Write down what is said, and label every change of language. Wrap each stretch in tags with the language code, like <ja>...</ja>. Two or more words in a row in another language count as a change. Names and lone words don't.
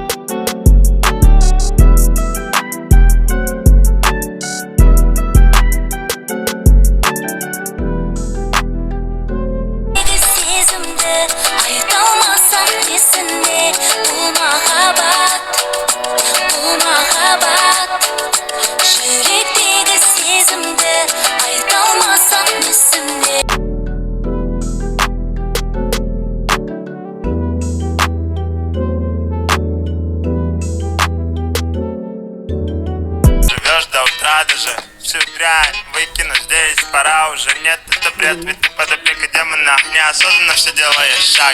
<kk>Сезімді айталмасам несіне, бұл махаббат, бұл махаббат. Жүректегі сезімді айталмасам несіне.</kk> <ru>Живешь до утра, даже всю дрянь выкину здесь, пора уже. Нет, это бред, ведь ты под опекой демона. Неосознанно все делаешь шаг.</ru>